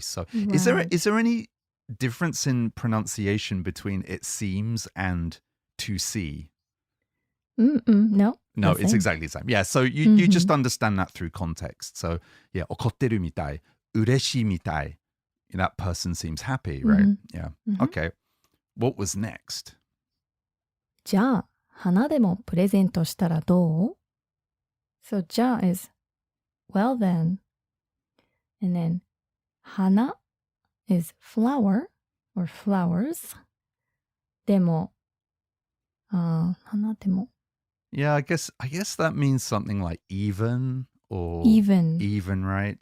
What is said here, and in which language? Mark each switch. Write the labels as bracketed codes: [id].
[en] So is there any difference in pronunciation between it seems and to see? No. No, it's exactly the same. Yeah, so you just understand that through context. So yeah, [ja] okotteru mitai, ureshii mitai. [en] That person seems happy, right? Yeah. Okay. What was next? [ja] じゃあ、花でもプレゼントしたらどう? [en] So じゃあ is well then. And then 花 is flower or flowers. [ja] でも、花でも. [en] Yeah, I guess that means something like even or even, right?